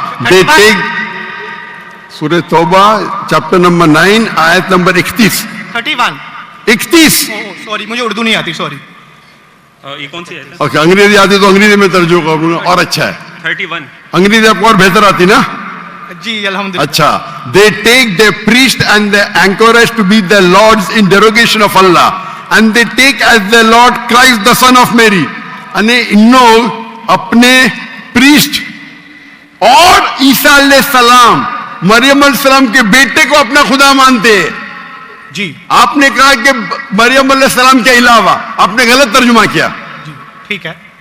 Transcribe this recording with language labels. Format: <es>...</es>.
<en>دے ٹیک سورہ توبہ چیپٹر نمبر 9 آیت نمبر 31. 31</en> <ur>سوری مجھے اردو نہیں آتی، سوری. یہ کون سی ہے؟ اوکے انگریزی آتی تو انگریزی میں ترجمہ کروں گا اور اچھا ہے. 31 انگریزی آپ کو اور بہتر آتی نا؟ جی الحمدللہ. اچھا.</ur> <en>They take their priest and their anchorage to be their lords in derogation of Allah, and they take as their Lord Christ the Son of Mary.</en> <ur>یعنی ان لوگ اپنے پریسٹ اور عیسیٰ علیہ السلام مریم علیہ السلام کے بیٹے کو اپنا خدا مانتے ہیں. جی آپ نے کہا کہ مریم علیہ السلام کے علاوہ، آپ نے غلط ترجمہ کیا. جی ٹھیک ہے.</ur>